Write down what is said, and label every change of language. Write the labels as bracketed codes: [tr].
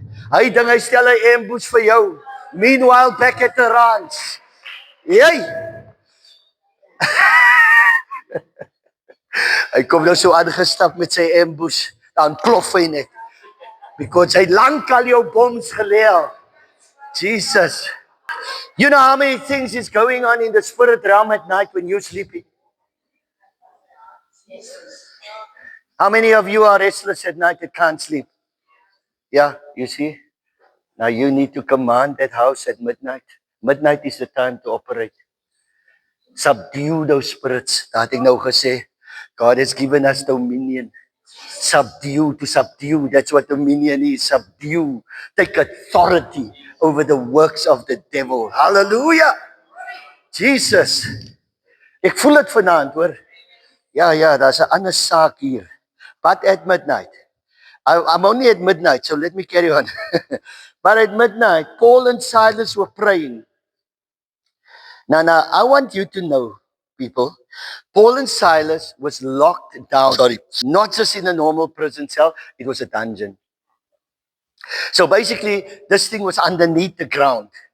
[af] Hy dink hy stel 'n ambush vir jou. [en] Meanwhile, back at the ranch. Hey! [af] Hy kom nou so aangestap met sy ambush. Dan plof hy net. Because hy lankal jou bombs gelê. Jesus. [en] You know how many things is going on in the spirit realm at night when you're sleeping? How many of you are restless at night that can't sleep? Yeah, you see? Now you need to command that house at midnight. Midnight is the time to operate. Subdue those spirits. [af] Dat ek nou gesê, [en] God has given us dominion. Subdue, to subdue. That's what dominion is. Subdue. Take authority over the works of the devil. Hallelujah. Jesus. [af] Ek voel dit vanaand, hoor. Ja, daar's 'n ander saak hier. [en] But at midnight. I'm only at midnight, so let me carry on. But at midnight, Paul and Silas were praying. Now, I want you to know, people, Paul and Silas was locked down. Not just in a normal prison cell, it was a dungeon. So basically, this thing was underneath the ground.